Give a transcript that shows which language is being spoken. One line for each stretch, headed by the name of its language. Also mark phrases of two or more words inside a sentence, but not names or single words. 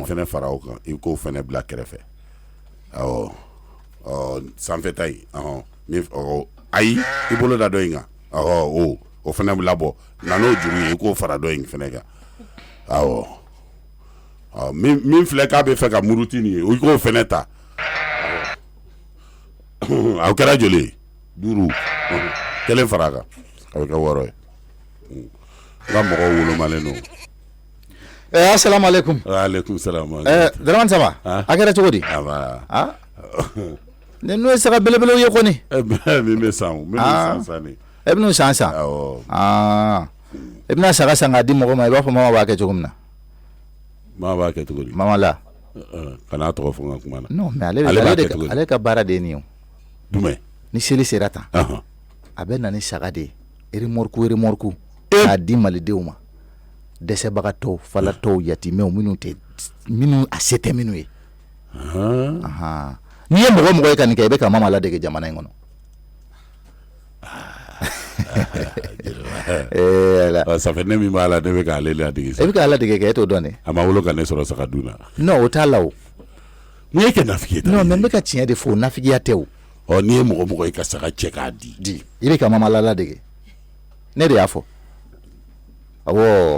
Bambara: nin fɛnɛ fara o kan i k'o fɛnɛ bila kɛrɛfɛ sanfɛta in ayi i bolo da dɔ in kan o fɛnɛ labɔ na n'o juru ye i k'o fara dɔ in fɛnɛ kan min filɛ k'a bɛ fɛ ka muruti nin ye i k'o fɛnɛ ta aw kɛra joli ye 5 kelen fara a kan a bɛ kɛ 6 ye n ka mɔgɔw wolomalen don
Arabic: السلام عليكم عليكم السلام
Bambara: Dramani sama a kɛra cogo di ne n'o ye saga belebelew ye kɔni min bɛ san san ne e bɛ n'u san e bɛna saga san k'a di mɔgɔ ma i b'a fɔ mama b'a kɛ cogo min na. Mama b'a kɛ cogo di? Mama la. Kana tɔgɔ fɔ n ka kuma na.
French: Non mais
Bambara: ale ka baara de ye nin ye. Jumɛn? Ni seli sera tan. A bɛ na ni saga de ye remorque k'a di malidenw ma. Dɛsɛbagatɔw falatɔw yatimɛw minnu a se tɛ minnu ye. N'i ye mɔgɔ ye ka nin kɛ i bɛ ka mama ladege jamana in kɔnɔ.
French: Ça fait
Bambara: ne min b'a la ne bɛ k'ale ladege. E bɛ k'ale ladege kɛ e t'o dɔn dɛ. A ma wolo ka ne sɔrɔ saga dun na. Non o t'a la o. N'i ye kɛ nafigi ye.
French: Non mais
Bambara: n bɛ ka tiɲɛ de fɔ nafigiya tɛ o. N'i ye mɔgɔ ye ka saga cɛ k'a di. I bɛ ka mama ladege. Ne de y'a fɔ. Awɔ.